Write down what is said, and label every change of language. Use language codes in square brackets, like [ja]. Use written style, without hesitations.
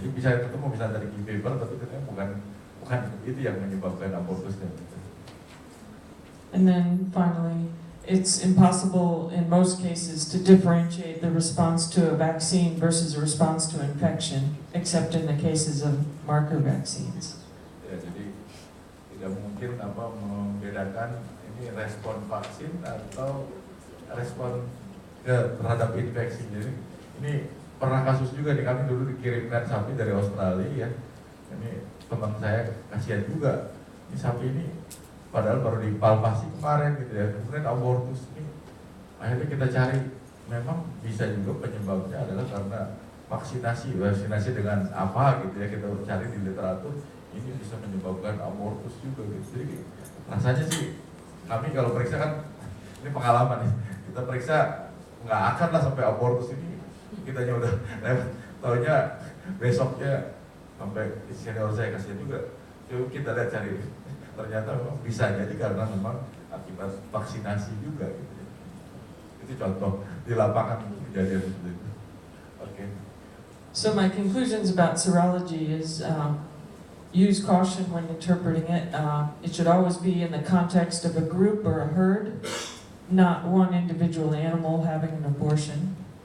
[id] Jadi bisa ketemu misalnya dari fever, tapi ternyata bukan itu yang menyebabkan abortusnya. [en] And then finally, it's impossible in most cases to differentiate the response to a vaccine versus a response to infection, except in the cases of marker vaccines. [id] Ya, jadi tidak mungkin membedakan ini respon vaksin atau respon terhadap infeksi. Jadi ini pernah kasus juga nih, kami dulu dikirimkan sapi dari Australia ya. Ini teman saya kasihan juga, ini sapi ini padahal baru dipalpasi kemarin gitu ya, kemudian abortus ini. Akhirnya kita cari, memang bisa juga penyebabnya adalah karena vaksinasi dengan apa gitu ya, kita cari di literatur, ini bisa menyebabkan abortus juga gitu. Jadi rasanya sih kami kalau periksa kan, ini pengalaman nih, kita periksa nggak akan lah sampai abortus ini, kitanya udah lewat, taunya besoknya sampai senior saya kasihan juga. Coba kita lihat cari ternyata memang bisa jadi karena memang akibat vaksinasi juga gitu ya. Itu contoh di lapangan kejadian seperti itu. Oke. [en] So my conclusions about serology is use caution when interpreting it. It should always be in the context of a group or a herd, not one individual animal having an abortion.